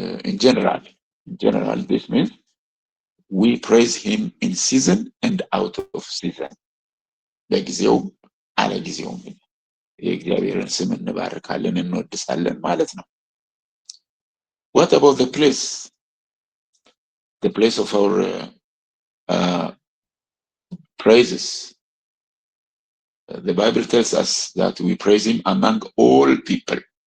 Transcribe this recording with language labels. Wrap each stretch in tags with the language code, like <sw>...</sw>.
<en>In general, this means we praise him in season and out of season.</en> <am>ለጊዜውም አለጊዜውም የእግዚአብሔርን ስም እንባርካለን እንወድሳለን ማለት ነው።</am> <en>What about the place? The place of our praises. The Bible tells us that we praise him among all people.</en>